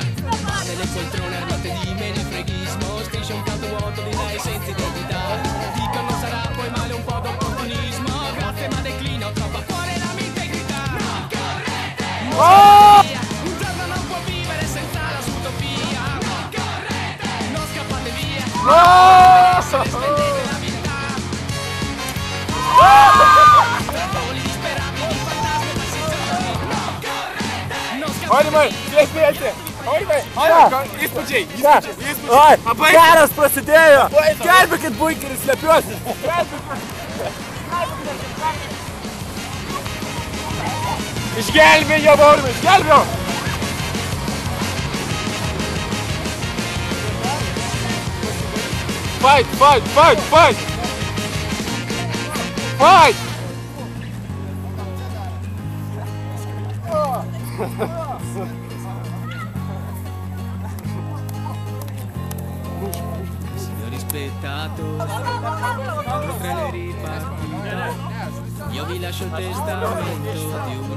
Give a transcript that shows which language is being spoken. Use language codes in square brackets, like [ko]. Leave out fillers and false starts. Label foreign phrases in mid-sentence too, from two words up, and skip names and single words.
[it] Nelle poltrone armate di menefreghismo, striscia un canto vuoto di lei senza identità. Dico non sarà poi male un po' d'opportunismo, grazie ma declino, troppo fuori la mia integrità. Non correte, un giorno non può vivere senza la sua utopia. Non correte, non scappate via. [lt] Aurimai, spėti! Aurimai, įspūdžiai! Karas prasidėjo! Gelbėkit bunkerį, slepiuosi! Išgelbėjau, Aurimai, išgelbėjau! Fight! [it] Signori spettatori, mentre ripartita, io vi lascio il testamento di un